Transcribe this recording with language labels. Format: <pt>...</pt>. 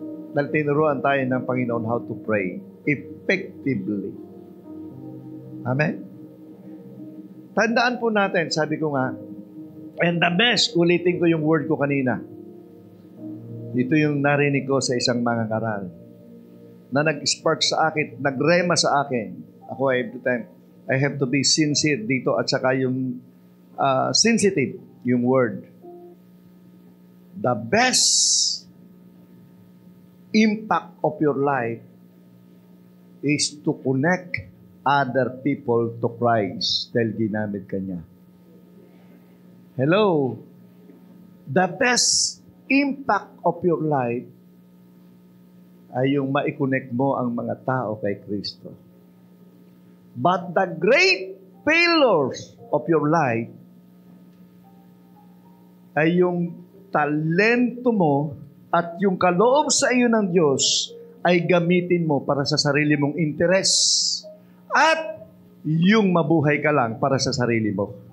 <tl>Dahil tinuruan tayo ng Panginoon</tl> <en>how to pray effectively.</en> <tl>Amen? Tandaan po natin, sabi ko nga, and the best, ulitin ko yung word ko kanina. Ito yung narinig ko sa isang mangangaral na nag-spark sa akin, nagrema sa akin.</tl> <en>Ako every time, I have to be sincere</en> <tl>dito at saka yung</tl> <en>sensitive, yung word. The best impact of your life is to connect other people to Christ</en> <tl>dahil ginamit ka niya.</tl> <en>Hello? The best impact of your life</en> <tl>ay yung ma-connect mo ang mga tao kay Kristo.</tl> <en>But the great failures of your life</en> <tl>ay yung talento mo at yung kaloob sa iyo ng Diyos ay gamitin mo para sa sarili mong interes at yung mabuhay ka lang para sa sarili mo.</tl>